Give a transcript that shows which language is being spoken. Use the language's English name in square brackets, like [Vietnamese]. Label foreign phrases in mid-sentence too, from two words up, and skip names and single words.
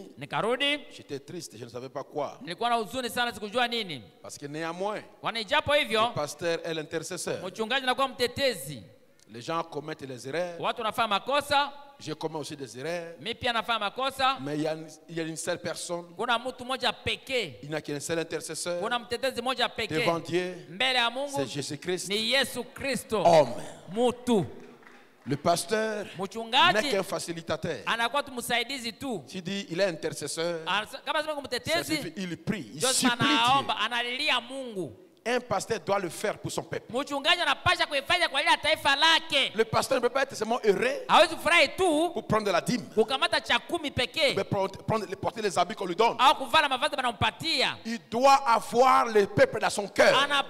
[Swahili] Nikarudi. [French] J'étais triste, je ne savais pas quoi. [Swahili] Nilikuwa na huzuni sana, sikujua nini. [French] Parce que néanmoins, [Swahili] Kwani japo hivyo, [French] le pasteur est l'intercesseur. [Swahili] mchungaji anakuwa mtetezi. [French] Les gens commettent les erreurs. [Swahili] Watu wanafanya makosa. [French] Je commets aussi des erreurs. [Swahili] Mimi pia nafanya makosa. [French] Mais il y a une seule personne. [Swahili] Kuna mtu mmoja pekee. [French] Il n'y a qu'un seul intercesseur. [Swahili] Kuna mtetezi mmoja pekee. [French] Devant Dieu. [Swahili] Mbele ya Mungu. [French] C'est Jésus-Christ. [Swahili] Ni Yesu Kristo. [French] Homme. [Swahili] Mtu. [French] Le pasteur n'est qu'un facilitateur. [Swahili] Anakuwa tu msaidizi tu. [French] Tu dis il est intercesseur. [Swahili] Kama sema mtetezi. [French] Il prie, il supplie Dieu. [Swahili] Analilia Mungu. [French] Un pasteur doit le faire pour son peuple. Le pasteur ne peut pas être seulement heureux pour prendre la dîme. Porter les habits qu'on lui donne. Il doit avoir le peuple dans son cœur.